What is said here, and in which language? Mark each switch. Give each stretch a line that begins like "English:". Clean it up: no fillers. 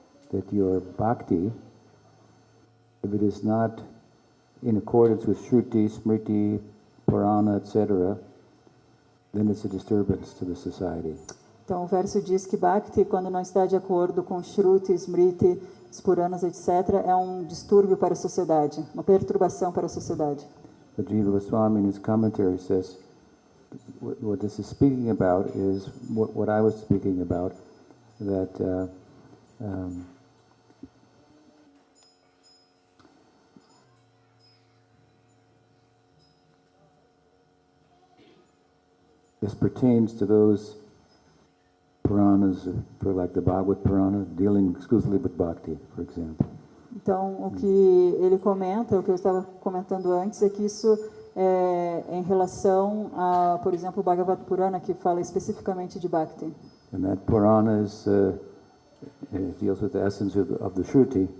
English: That your bhakti, if it is not in accordance with Shruti, Smriti, Purana, etc., then it's a disturbance to the society.
Portuguese: Então o verso diz que Bhakti, quando não está de acordo com Shruti, Smriti, os Puranas, etc., é um distúrbio para a sociedade, uma perturbação para a sociedade.
English: But Jiva Goswami in his commentary says, what this is speaking about is what I was speaking about, that this pertains to those Puranas, for like the Bhagavad Purana, dealing exclusively with Bhakti, for example.
Portuguese: Então, o que ele comenta, o que eu estava comentando antes, é que isso é em relação a, por exemplo, o Bhagavad Purana, que fala especificamente de Bhakti.
English: And that Purana deals with the essence of the Shruti.